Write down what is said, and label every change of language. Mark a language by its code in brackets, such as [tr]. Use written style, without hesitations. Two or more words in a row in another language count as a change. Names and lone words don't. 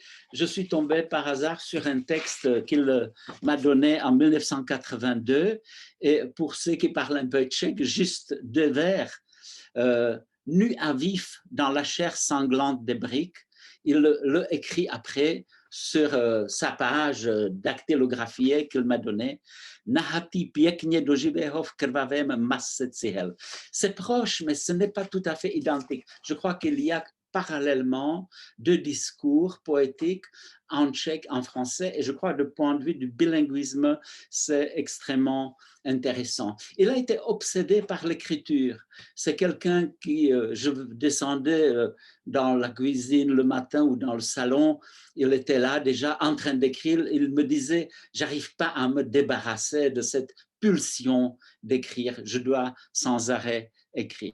[fr] Je suis tombé par hasard sur un texte qu'il m'a donné en 1982, et pour ceux qui parlent un peu tchèque, juste 2 vers, nu à vif dans la chair sanglante des briques. Il le écrit après sur sa page dactylographiée qu'il m'a donnée. [cs] Nahatý pěkně do živého v krvavém masce cihel. [fr] C'est proche, mais ce n'est pas tout à fait identique. Je crois qu'il y a parallèlement 2 discours poétiques en tchèque, en français, et je crois du point de vue du bilinguisme, c'est extrêmement intéressant. Il a été obsédé par l'écriture. C'est quelqu'un qui, je descendais dans la cuisine le matin ou dans le salon, il était là déjà en train d'écrire, il me disait, j'arrive pas à me débarrasser de cette pulsion d'écrire, je dois sans arrêt écrire.